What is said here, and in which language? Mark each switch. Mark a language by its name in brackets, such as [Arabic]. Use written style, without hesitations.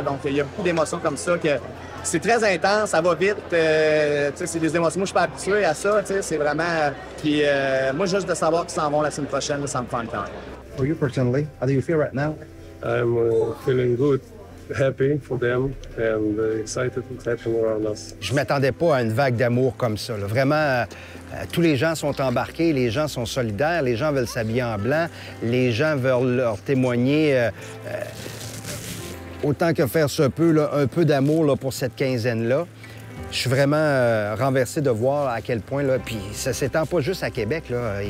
[French] Donc, il y a beaucoup d'émotions comme ça que c'est très intense, ça va vite. C'est des émotions. Moi, je suis pas habitué à ça. C'est vraiment... Puis moi, juste de savoir qu'ils s'en vont la semaine prochaine, là, ça me fait le cœur. [English] For you personally, how do you feel right now? I'm feeling good. Happy for them and excited what's happening around us. [French] Je m'attendais pas à une vague d'amour comme ça. Là. Vraiment, tous les gens sont embarqués, les gens sont solidaires, les gens veulent s'habiller en blanc, les gens veulent leur témoigner autant que faire se peut, là, un peu d'amour là, pour cette quinzaine-là. Je suis vraiment renversé de voir à quel point, là, puis ça s'étend pas juste à Québec, là.